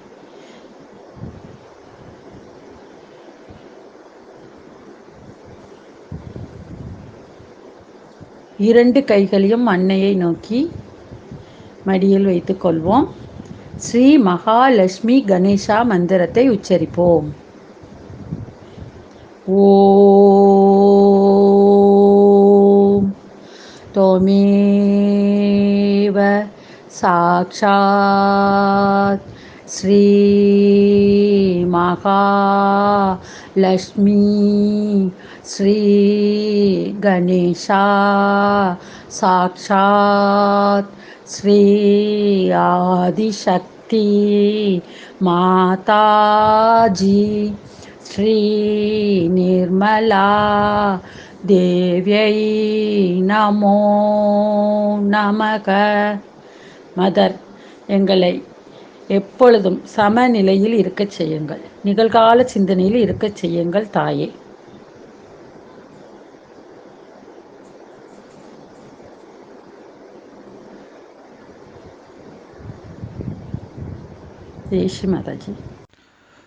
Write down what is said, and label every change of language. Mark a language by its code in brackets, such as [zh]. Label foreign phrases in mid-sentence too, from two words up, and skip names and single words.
[ta] இரண்டு கைகளையும் அன்னையை நோக்கி மடியில் வைத்துக் கொள்வோம். ஸ்ரீ மகாலட்சுமி கணேசா மந்திரத்தை உச்சரிப்போம். [sa] ஓம் त्वमेव साक्षात् श्री महालक्ष्मी श्री गणेशा साक्षात् श्री आदिशक्ति माताजी श्री निर्मला देव्यै नमो नमः. [ta] மதர், எங்களை எப்பொழுதும் சமநிலையில் இருக்கச் செய்யுங்கள். நிகழ்கால சிந்தனையில் இருக்கச் செய்யுங்கள் தாயே. ஜெய் ஸ்ரீ மாதாஜி.